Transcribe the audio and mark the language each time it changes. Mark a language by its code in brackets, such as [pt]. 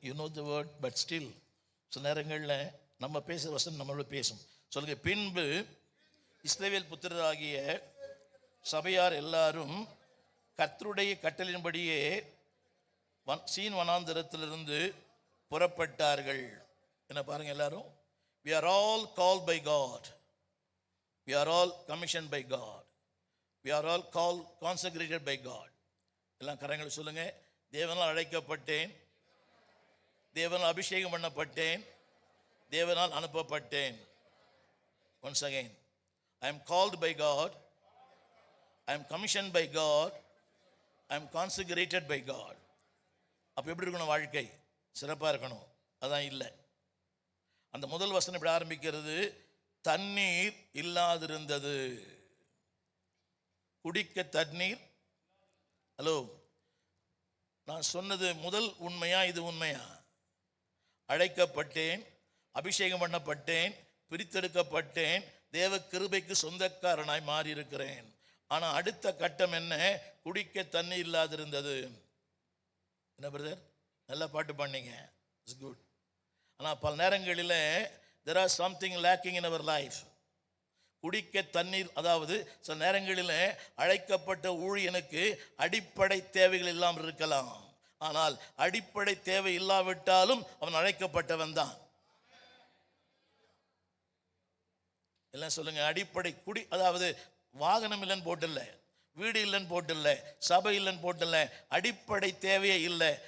[en] you know the word but still [ta] சில நேரங்களில் நம்ம பேசுகிற வசனம் நம்மளோட பேசும். சொல்லுங்க, பின்பு இஸ்ரவேல் புத்திரராகிய சபையார் எல்லாரும் கர்த்தருடைய கட்டளையின்படியே சீன் வனாந்திரத்திலிருந்து புறப்பட்டார்கள். என்ன பாருங்க, எல்லாரும் [en] we are all called by God, we are all commissioned by God, we are all called consecrated by God. [ta] எல்லாம் கரங்களை சொல்லுங்க. தேவனால் அழைக்கப்பட்டேன், தேவனால் அபிஷேகம் பண்ணப்பட்டேன், தேவனால் அனுப்பப்பட்டேன். [en] Once again, I am called by God, I am commissioned by God, I am consecrated by God. [ta] அப்போ எப்படி இருக்கணும்? வாழ்க்கை சிறப்பாக இருக்கணும். அதான் இல்லை. அந்த முதல் வசனம் இப்படி ஆரம்பிக்கிறது, தண்ணீர் இல்லாதிருந்தது. குடிக்க தண்ணீர். ஹலோ, நான் சொன்னது முதல் உண்மையா? இது உண்மையா? அழைக்கப்பட்டேன், அபிஷேகம் பண்ணப்பட்டேன், பிரித்தெடுக்கப்பட்டேன், தேவ கிருபைக்கு சொந்தக்காரனாய் மாறி இருக்கிறேன். ஆனால் அடுத்த கட்டம் என்ன? குடிக்க தண்ணி இல்லாதிருந்தது. என்ன பிரதர், நல்லா பாட்டு பண்ணீங்க, [en] It's good. [ta] ஆனால் பல நேரங்களில் [en] there are something lacking in our life. [ta] குடிக்க தண்ணீர், அதாவது சில நேரங்களில் அழைக்கப்பட்ட ஊழியனுக்கு அடிப்படை தேவைகள் இல்லாமல் இருக்கலாம். ஆனால் அடிப்படை தேவை இல்லாவிட்டாலும் அவன் அழைக்கப்பட்டவன் தான். எல்லாம் சொல்லுங்க, அடிப்படை குடி, அதாவது வாகனம் இல்லைன்னு போட்டில்ல, வீடு இல்லைன்னு போட்டில்ல, சபை இல்லைன்னு போட்டில்ல, அடிப்படை தேவையே இல்லை.